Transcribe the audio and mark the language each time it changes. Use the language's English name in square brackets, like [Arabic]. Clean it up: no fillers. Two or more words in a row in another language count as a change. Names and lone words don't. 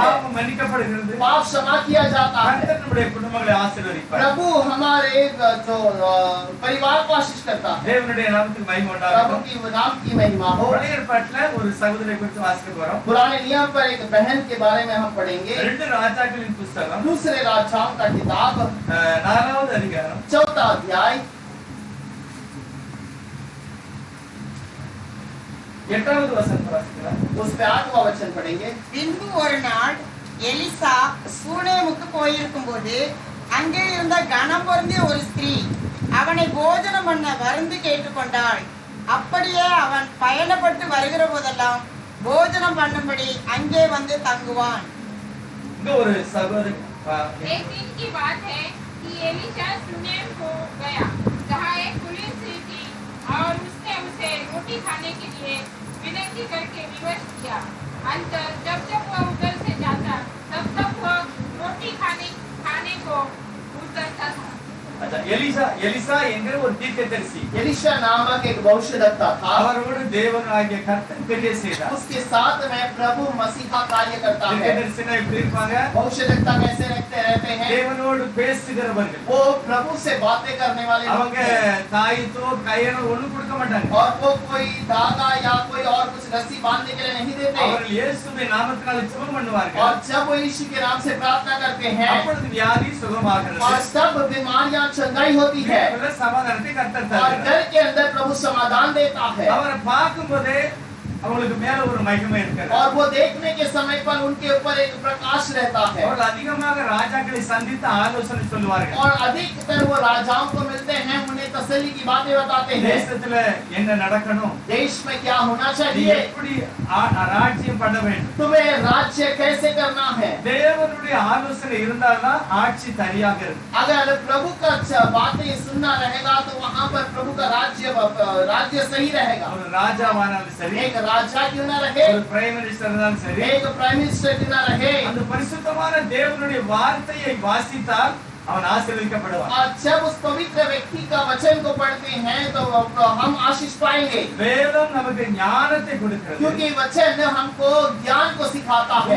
[Tamil] பாவம் மன்னிக்கப்படுகிறது. [Hindi] पाप क्षमा किया जाता है। [Tamil] கர்த்தர் நம்முடைய குடும்பங்களை ஆசீர்வதிப்பார். [Hindi] प्रभु हमारे जो परिवार को आशीष करता है। [Tamil] தேவனுடைய நாமத்துக்கு மகிமை [Hindi] प्रभु [Tamil] உண்டாகட்டும். [Hindi] की नाम की महिमा हो। [Tamil] பழைய ஏற்பாட்டுல ஒரு சகோதரியை குறித்து வாசிக்க போறோம். [Hindi] पुराने नियम पर एक बहन के बारे में हम पढ़ेंगे। [Tamil] ரெண்டு ராஜாக்களின் புத்தகம் [Hindi] दूसरे राजाओं का किताब [Tamil] 4வது அதிகாரம் [Hindi] 4वां अध्याय [Tamil] 8வது வசனத்தை வாசிக்கலாம். [Hindi] उस पे 8वां वचन पढ़ेंगे। [Tamil] பின்பு ஒரு நாள் எலிசா சூனேமுக்கு போயிருக்கும் போது அங்கே இருந்த கனம் பொருந்திய ஒரு ஸ்திரீ அவனை போஜனம் பண்ண வருந்து கேட்டுக்கொண்டாள். அப்படியே அவன் பயணப்பட்டு வருகிற போதெல்லாம் போஜனம் பண்ணும்படி அங்கே வந்து தங்குவான். இங்க ஒரு சகோதரி [Hindi] एक दिन की बात है कि एलीशा सुनेम को गया, जहाँ एक कुलीन स्त्री थी और उसने उसे रोटी खाने के लिए विनती करके विवश किया। अंतर जब जब वह उधर से जाता तब तब वह रोटी खाने को उतरता था। अच्छा, [Tamil] எலிசா என்கிற ஒரு தீர்க்கதரிசி. [Hindi] एलीशा नामक एक भविष्यद्वक्ता था, [Tamil] அவரோடு தேவனாகிய கர்த்தர் கிரியை செய்தார். [Hindi] उसके साथ में प्रभु मसीह का कार्य करता है। [Tamil] தீர்க்கதரிசினா எப்படி இருப்பாங்க? [Hindi] भविष्यद्वक्ता कैसे रहते हैं? [Tamil] தேவனோடு பேசுகிறவர்கள். [Hindi] वो प्रभु से बातें करने वाले लोग [Tamil] அவங்க [Hindi] हैं। [Tamil] தாயித்தோ கையனோ ஒண்ணும் கொடுக்க மாட்டாங்க. [Hindi] और वो कोई धागा या कोई और कुछ रस्सी बांधने के लिए नहीं देते। [Tamil] அவர்கள் இயேசுவின் நாமத்தினால ஜெபம் பண்ணுவார்கள். [Hindi] और जब वो यीशु के नाम से प्रार्थना करते हैं, [Tamil] அப்பொழுது வியாதி சுகமாகிறது. [Hindi] और सब बीमारियां चंगाई होती है, [Tamil] வீட்டுக்குள்ள சமாதானத்தை கர்த்தர் [Hindi] और [Tamil] தருகிறார். [Hindi] घर के अंदर प्रभु समाधान देता है। [Tamil] அவரை பார்க்கும்போதே அவங்களுக்கு மேல ஒரு மகிமை இருக்கிறது. [Hindi] और वो देखने के समय पर उनके ऊपर एक प्रकाश रहता है। [Tamil] அவர்கள் அதிகமாக ராஜாக்களை சந்தித்து ஆலோசனை சொல்லுவார்கள். [Hindi] और अधिकतर वो राजाओं को मिलते हैं, उन्हें तसल्ली की बातें बताते हैं। [Tamil] தேசத்துல என்ன நடக்கணும், [Hindi] देश में क्या होना [Tamil] நீ [Hindi] चाहिए, [Tamil] எப்படி ராஜ்யம் பண்ண வேண்டும், [Hindi] तुम्हें राज्य कैसे करना है। [Tamil] தேவனுடைய ஆலோசனை இருந்தால்தான் ஆட்சி சரியாக இருக்கும். [Hindi] अगर प्रभु का बातें सुनना रहेगा तो वहाँ पर प्रभु का राज्य सही रहेगा। [Tamil] ஒரு ராஜாவானாலும் சரி, [Hindi] एक राजा क्यों ना रहे, [Tamil] ஒரு [English] prime minister [Tamil] இருந்தாலும் சரி, [Hindi] एक [English] prime minister [Hindi] क्यों ना रहे, [Tamil] அந்த பரிசுத்தமான தேவனுடைய வார்த்தையை வாசித்தால் அவன் ஆசீர்வதிக்கப்படுவான். [Hindi] और जब उस पवित्र व्यक्ति का वचन को पढ़ते हैं तो हम आशीष पाएंगे, [Tamil] வேதம் நமக்கு ஞானத்தை கொடுக்கிறது, [Hindi] क्योंकि वचन हमको ज्ञान को सिखाता है,